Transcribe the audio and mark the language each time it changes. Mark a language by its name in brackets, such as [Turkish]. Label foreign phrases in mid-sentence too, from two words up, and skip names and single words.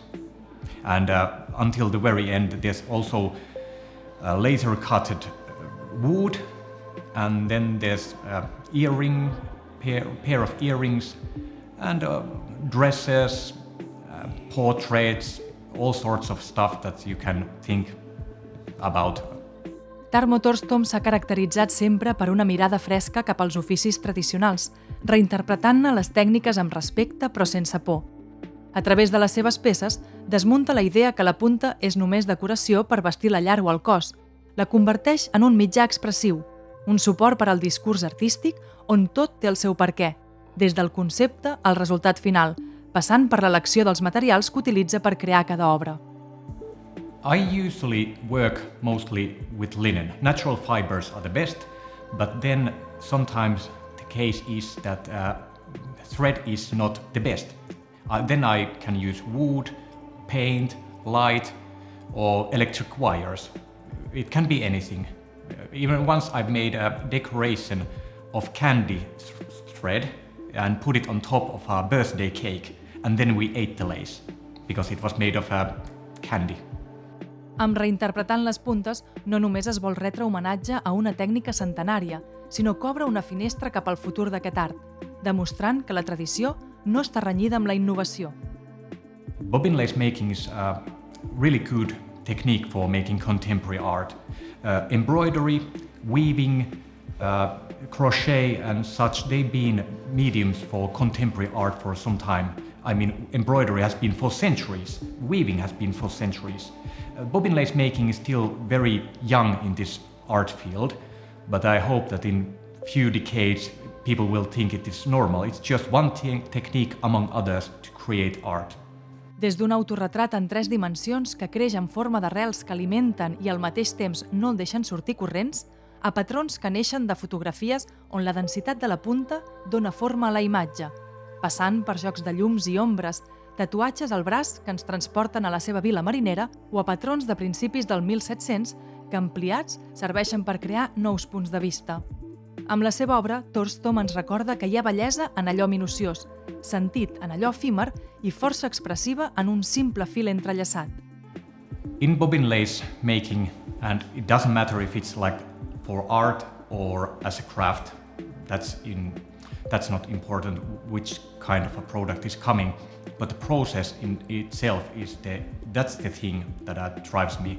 [English] And until the very end, there's also laser-cutted wood, and then there's pair of earrings, and dresses, portraits, all sorts of stuff that you can think about. [Catalan] Tarmo Torstom s'ha caracteritzat sempre per una mirada fresca cap als oficis tradicionals, reinterpretant-ne les tècniques amb respecte però sense por. A través de les seves peces, desmunta la idea que la punta és només decoració per vestir la llar o el cos. La converteix en un mitjà expressiu, un suport per al discurs artístic on tot té el seu perquè, des del concepte al resultat final, passant per l'elecció dels materials que utilitza per crear cada obra. [English] I usually work mostly with linen. Natural fibers are the best, but then sometimes the case is that thread is not the best. Then I can use wood, paint, light, or electric wires. It can be anything. Even once I've made a decoration of candy thread and put it on top of a birthday cake, and then we ate the lace because it was made of candy. [Catalan] Amb Reinterpretant les puntes no només es vol retre homenatge a una tècnica centenària, sinó que obre una finestra cap al futur d'aquest art, demostrant que la tradició no està renyida amb la innovació. [English] Bobbin lace making is a really good technique for making contemporary art. Embroidery, weaving, crochet and such, they've been mediums for contemporary art for some time. I mean, embroidery has been for centuries, weaving has been for centuries. Bobbin lace making is still very young in this art field, but I hope that in few decades people will think it is normal. It's just one technique among others to create art. [Catalan] Des d'un autorretrat en 3 dimensions que creix en forma d'arrels que alimenten i al mateix temps no el deixen sortir corrents, a patrons que neixen de fotografies on la densitat de la punta dona forma a la imatge, passant per jocs de llums i ombres, tatuatges al braç que ens transporten a la seva vila marinera o a patrons de principis del 1700 que, ampliats, serveixen per crear nous punts de vista. Amb la seva obra, Torstom ens recorda que hi ha bellesa en allò minuciós, sentit en allò efímer i força expressiva en un simple fil entrellaçat. [English] In bobbin lace making, and it doesn't matter if it's like for art or as a craft, that's not important which kind of a product is coming, but the process in itself that's the thing that drives me.